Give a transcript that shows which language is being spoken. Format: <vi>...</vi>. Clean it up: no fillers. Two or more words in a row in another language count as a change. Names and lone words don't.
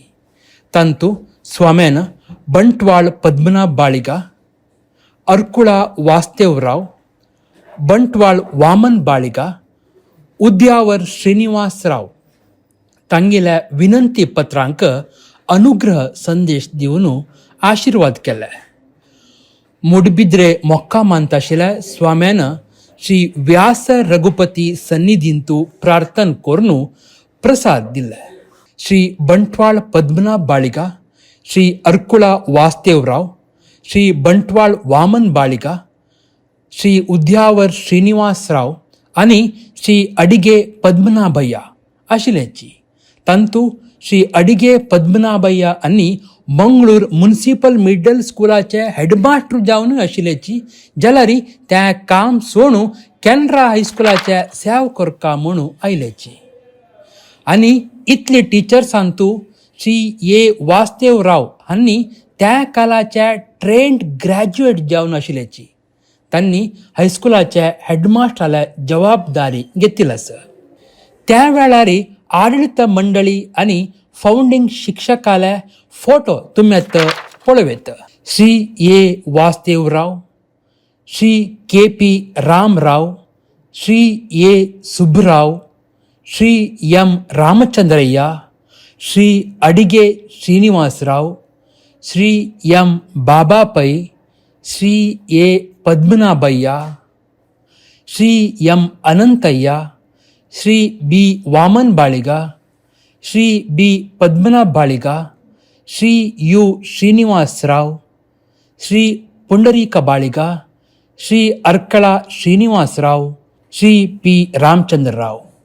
<kok>तांतू स्वाम्यान बंटवाळ पद्मनाभ बाळिगा, अर्कुळा वासुदेवराव, बंटवाळ वामन बाळिगा, उद्यावर श्रीनिवासराव तांगेल्या विनंती पत्रांक अनुग्रह संदेश दिवन आशिर्वाद केले. मुडबिद्रे मोक्कामांत आशिल्ल्या स्वाम्यान श्री व्यास रघुपती सन्निधींतू प्रार्थना करून प्रसाद दिले. श्री बंटवाळ पद्मनाभ बाळिगा, श्री अर्कुळा वासुदेवराव, श्री बंटवाळ वामन बाळिगा, श्री उद्यावर श्रीनिवासराव आनी श्री अडिगे पद्मनाभय्या आशिल्ल्याची. तांतू श्री अडिगे पद्मनाभय्या आनी मंगळूर</kok> <en>municipal middle</en> <kok>स्कूलाचे हेडमास्टर जावन आशिल्ल्याची. जाल्यार त्या काम सोडून कॅनरा हायस्कूलाचे सेवा करता म्हणून आयल्याची. आनी इतले टिचर्सांतू श्री ए वासुदेवराव हांणी त्या कालाचे</kok> <en>trained graduate</en> <kok>जावन आशिल्ल्याची. तांणी हायस्कूलाचे हेडमास्टराले जबाबदारी घेतिल्ली आसा. त्या वेळार आडಳಿತ मंडळी आनी फाउंडिंग शिक्षकाले फोटो तुम्ही आतां पळयत. श्री ए वासुदेवराव, श्री के पी रामराव, श्री ए सुब्बराव, श्री एम रामचंद्रಯ್ಯ, श्री अडिगे श्रीनिवासराव, श्री एम बाबापै, श्री ए पद्मनाभಯ್ಯ, श्री एम अनंतಯ್ಯ, श्री बी वामन बाळिगा, श्री बी पद्मनाभ बाळिगा, श्री यू श्रीनिवासराव, श्री पुंडरीक बाळिगा, श्री अर्कळा श्रीनिवासराव, श्री पी रामचंद्रराव</kok>